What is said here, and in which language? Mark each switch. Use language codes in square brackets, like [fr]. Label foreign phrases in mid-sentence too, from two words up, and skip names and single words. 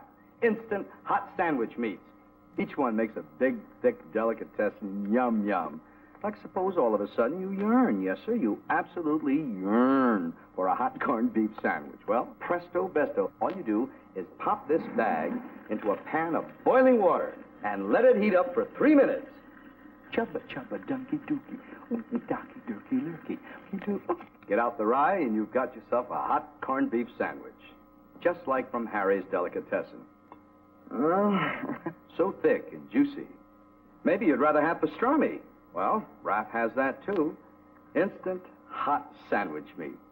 [en] Instant hot sandwich meats. Each one makes a big, thick delicatessen, yum, yum. Like suppose all of a sudden you yearn, yes sir, you absolutely yearn for a hot corned beef sandwich. Well, presto besto, all you do is pop this bag into a pan of boiling water and let it heat up for 3 minutes. Chubba, chubba, dunky, dookie, ookie, docky, durky, lurky. Get out the rye and you've got yourself a hot corned beef sandwich. Just like from Harry's Delicatessen. So thick and juicy. Maybe you'd rather have pastrami. Well, Raft has that too. Instant hot sandwich meat.